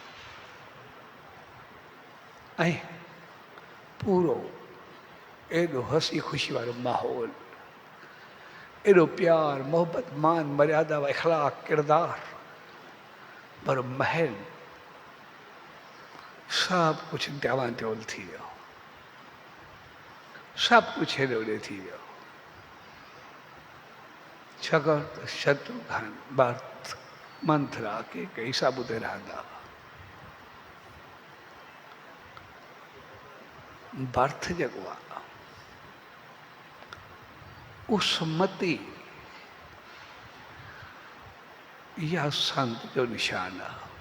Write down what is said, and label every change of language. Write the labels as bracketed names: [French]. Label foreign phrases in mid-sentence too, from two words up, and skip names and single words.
[Sindhi] ऐं पूरो एॾो हसी ख़ुशी वारो माहौल, एॾो प्यार मोहबत मान मर्यादा इख़लाक़ किरदार पर महल, सभु कुझु ॾावांडोल थी वियो। सभु कुझु हेॾे होॾे थी वियो। छाकाणि त शत्रुघ्न भरत मंथरा कैकई सभु उते रहंदा। भरत जेको आहे उहो सुमति इहा संत जो निशान आहे।